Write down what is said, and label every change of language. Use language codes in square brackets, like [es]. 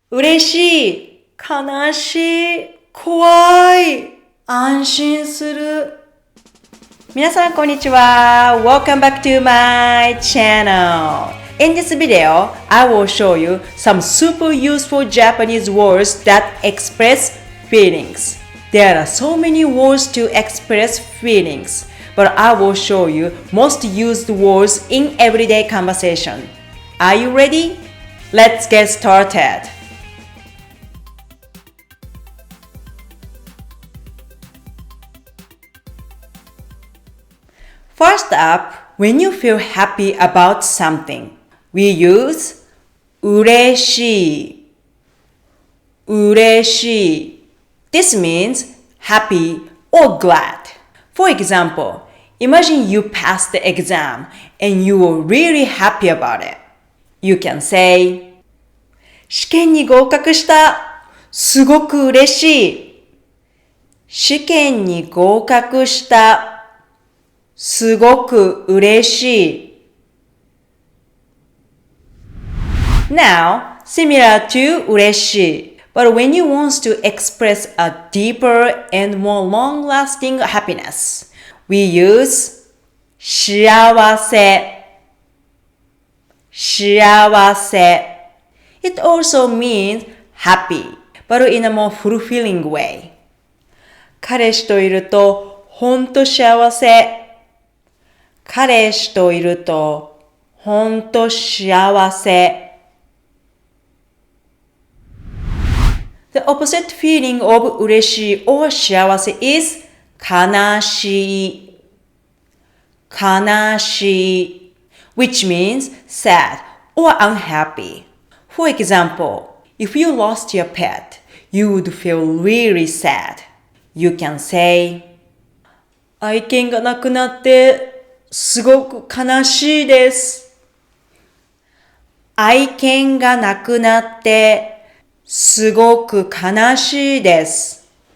[ja] 嬉しい、悲しい、怖い、安心する。皆さんこんにちは。 [en] Welcome back to my channel. In this video, I will show you some super useful Japanese words that express feelings. There are so many words to express feelings, but I will show you most used words in everyday conversation. Are you ready? Let's get started. First up, when you feel happy about something, we use 嬉しい、嬉しい. This means happy or glad. For example, imagine you passed the exam and you were really happy about it. You can say, [ja] 試験に合格した。すごく嬉しい。試験に合格した。すごく嬉しい。 [en] Now, similar to 嬉しい, but when you want to express a deeper and more long-lasting happiness, we use 幸せ、幸せ. It also means happy, but in a more fulfilling way. [ja] 彼氏といるとほんと幸せ。彼氏といるとほんと幸せ。 [en] The opposite feeling of 嬉しい or 幸せ is 悲しい。悲しい which means sad or unhappy. For example, if you lost your pet, you would feel really sad. You can say, [ja] 愛犬が亡くなってすごく悲しいです。愛犬が亡くなってすごく悲しいです。